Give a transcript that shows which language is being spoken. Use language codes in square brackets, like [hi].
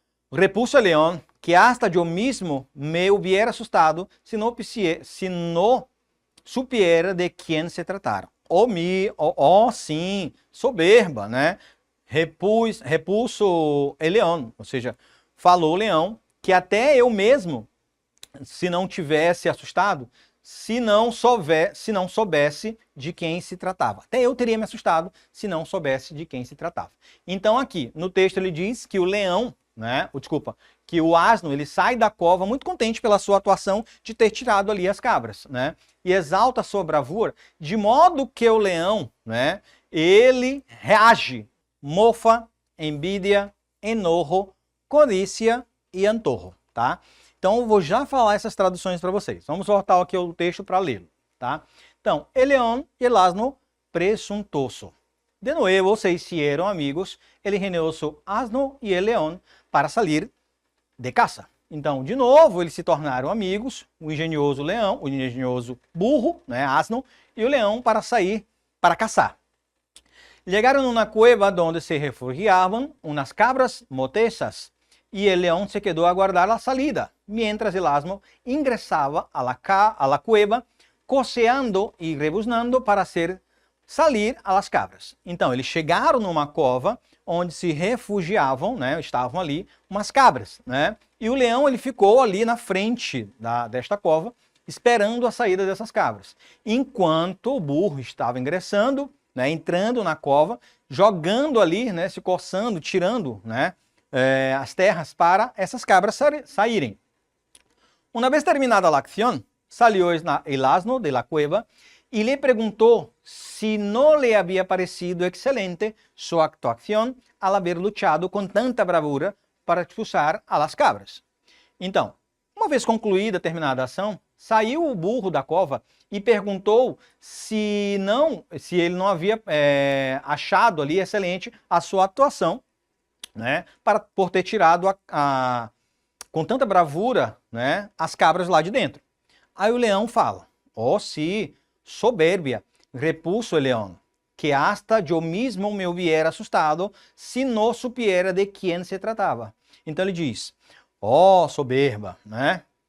[es] Repuso el león que hasta yo mismo me hubiera asustado si no supiera de quién se tratara. [pt] Sim, soberba, né? Repulso el leão, ou seja, falou o leão que até eu mesmo, se não tivesse assustado, se não soubesse de quem se tratava. Até eu teria me assustado se não soubesse de quem se tratava. Então aqui, no texto ele diz que o leão, né, que o asno, ele sai da cova muito contente pela sua atuação de ter tirado ali as cabras, né? E exalta a sua bravura, de modo que o leão, né, ele reage, [es] mofa, envidia, enojo, codícia [pt] e antorro, tá? Então eu vou já falar essas traduções para vocês. Vamos voltar aqui o texto para lê-lo, tá? Então, [es] el león y el asno presuntuoso. De nuevo se hicieron amigos el ingenioso asno y el león para salir de caça. [pt] Então, de novo, eles se tornaram amigos, o engenhoso leão, o engenhoso burro, né, asno, e o leão para sair para caçar. [es] Llegaron a una cueva donde se refugiaban unas cabras motesas y el león se quedó a aguardar la salida, mientras el asno ingresaba a la cueva, coceando y rebuznando para salir a las cabras. [pt] Então, eles chegaram numa cova onde se refugiavam, né, estavam ali umas cabras, né? E o leão ele ficou ali na frente desta cova, esperando a saída dessas cabras, enquanto o burro estava ingressando, né, entrando na cova, jogando ali, né, se coçando, tirando, né, as terras para essas cabras saírem. [es] Una vez terminada la acción, salió el asno de la cueva y le preguntó si no le había parecido excelente su actuación al haber luchado con tanta bravura para expulsar a las cabras. [pt] Então, uma vez concluída, terminada a ação, saiu o burro da cova e perguntou se ele não havia achado ali excelente a sua atuação, né, por ter tirado com tanta bravura, né, as cabras lá de dentro. Aí o leão fala, [es] oh sí, soberbia, repuso el león, que hasta yo mismo me hubiera asustado si no supiera de quién se tratava. [pt] Então ele diz, oh soberba, né?